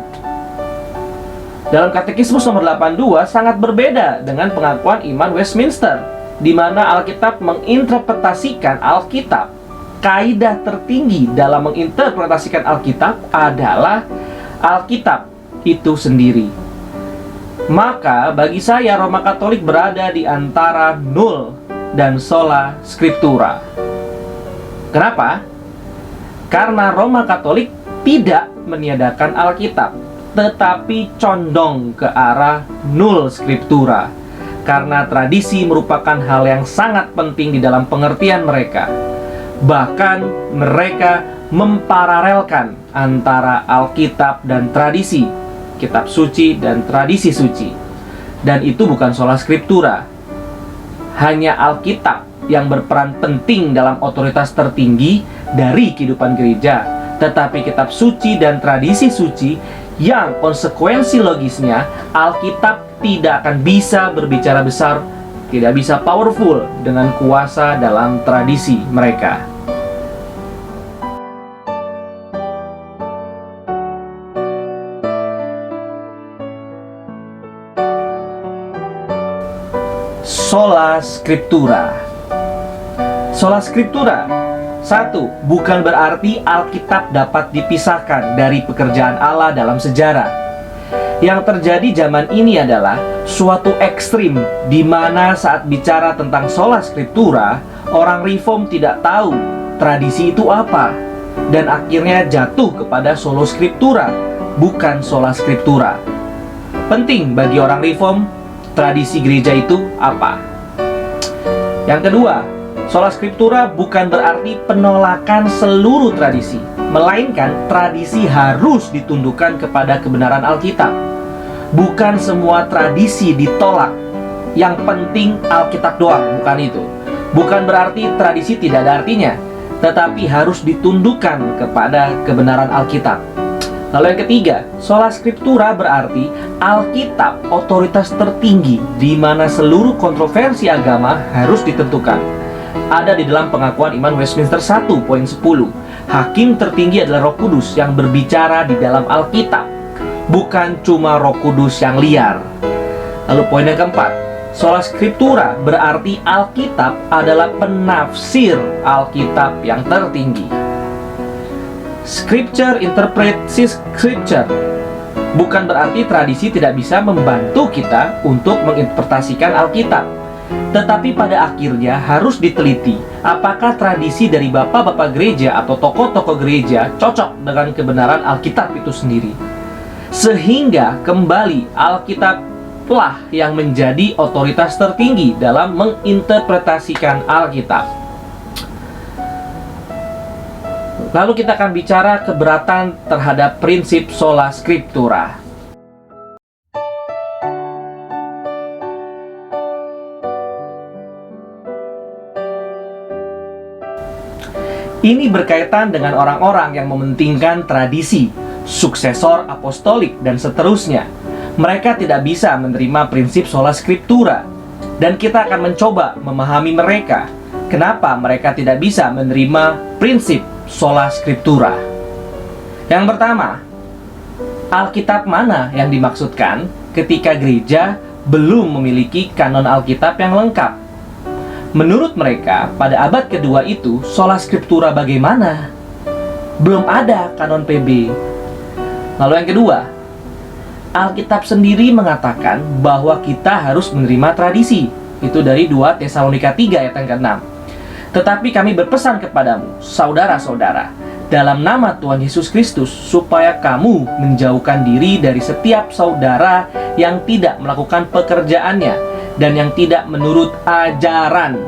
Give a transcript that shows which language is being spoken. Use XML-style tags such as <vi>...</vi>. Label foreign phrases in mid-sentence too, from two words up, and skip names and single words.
<id>Dalam Katekismus nomor 82 sangat berbeda dengan pengakuan iman Westminster, di mana Alkitab menginterpretasikan Alkitab. Kaidah tertinggi dalam menginterpretasikan Alkitab adalah Alkitab itu sendiri. Maka bagi saya Roma Katolik berada di antara nul dan</id> <la>sola scriptura.</la> <id>Kenapa? Karena Roma Katolik tidak meniadakan Alkitab, tetapi condong ke arah</id> <la>nul scriptura.</la> <id>Karena tradisi merupakan hal yang sangat penting di dalam pengertian mereka. Bahkan mereka memparalelkan antara Alkitab dan tradisi, kitab suci dan tradisi suci. Dan itu bukan</id> <la>sola scriptura.</la> <id>Hanya Alkitab yang berperan penting dalam otoritas tertinggi dari kehidupan gereja. Tetapi kitab suci dan tradisi suci yang konsekuensi logisnya, Alkitab tidak akan bisa berbicara besar, tidak bisa powerful dengan kuasa dalam tradisi mereka.</id> <la>Sola scriptura. Sola scriptura, 1.</la> <id>Bukan berarti Alkitab dapat dipisahkan dari pekerjaan Allah dalam sejarah. Yang terjadi zaman ini adalah suatu ekstrim di mana saat bicara tentang</id> <la>sola scriptura,</la> <id>orang reform tidak tahu tradisi itu apa dan akhirnya jatuh kepada</id> <la>sola scriptura,</la> <id>bukan</id> <la>sola scriptura.</la> <id>Penting bagi orang reform, tradisi gereja itu apa? Yang kedua,</id> <la>sola scriptura</la> <id>bukan berarti penolakan seluruh tradisi, melainkan tradisi harus ditundukkan kepada kebenaran Alkitab. Bukan semua tradisi ditolak, yang penting Alkitab doang, bukan itu. Bukan berarti tradisi tidak ada artinya, tetapi harus ditundukkan kepada kebenaran Alkitab. Lalu yang ketiga,</id> <la>sola scriptura</la> <id>berarti Alkitab otoritas tertinggi di mana seluruh kontroversi agama harus ditentukan. Ada di dalam pengakuan iman Westminster 1.10. Hakim tertinggi adalah Roh Kudus yang berbicara di dalam Alkitab, bukan cuma Roh Kudus yang liar. Lalu poin yang keempat,</id> <la>sola scriptura</la> <id>berarti Alkitab adalah penafsir Alkitab yang tertinggi.</id> <en>Scripture interprets Scripture.</en> <id>Bukan berarti tradisi tidak bisa membantu kita untuk menginterpretasikan Alkitab, tetapi pada akhirnya harus diteliti apakah tradisi dari bapak-bapak gereja atau tokoh-tokoh gereja cocok dengan kebenaran Alkitab itu sendiri. Sehingga kembali Alkitablah yang menjadi otoritas tertinggi dalam menginterpretasikan Alkitab. Lalu kita akan bicara keberatan terhadap prinsip</id> <la>sola scriptura.</la> <id>Ini berkaitan dengan orang-orang yang mementingkan tradisi, suksesor apostolik, dan seterusnya. Mereka tidak bisa menerima prinsip</id> <la>sola scriptura,</la> <id>dan kita akan mencoba memahami mereka. Kenapa mereka tidak bisa menerima prinsip</id> <la>sola scriptura?</la> <id>Yang pertama, Alkitab mana yang dimaksudkan ketika gereja belum memiliki kanon Alkitab yang lengkap? Menurut mereka, pada abad kedua itu,</id> <la>sola scriptura</la> <id>bagaimana? Belum ada kanon PB. Lalu yang kedua, Alkitab sendiri mengatakan bahwa kita harus menerima tradisi. Itu dari 2 Tesalonika 3 ayat yang ke-6. Tetapi kami berpesan kepadamu, saudara-saudara, dalam nama Tuhan Yesus Kristus, supaya kamu menjauhkan diri dari setiap saudara yang tidak melakukan pekerjaannya, dan yang tidak menurut ajaran.</id>